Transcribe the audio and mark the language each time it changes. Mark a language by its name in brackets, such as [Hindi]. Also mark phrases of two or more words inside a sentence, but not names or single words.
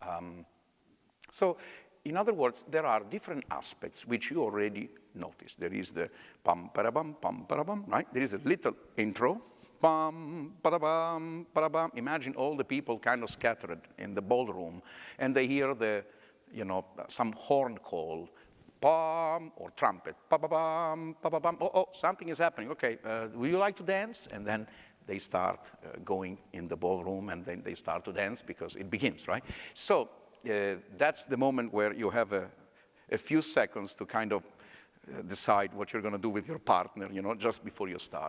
[English] So, in other words, there are different aspects which you already noticed. There is the pam-para-bam, right? There is a little intro, pam-para-bam, para-bam. Imagine all the people kind of scattered in the ballroom, and they hear the, you know, some horn call, pam, or trumpet, pa-ba-bam, pa-ba-bam. Oh, something is happening. Okay, would you like to dance? And then they start going in the ballroom, and then they start to dance because it begins, right? So that's the moment where you have a few seconds to kind of decide what you're going to do with your partner, you know, just before you start.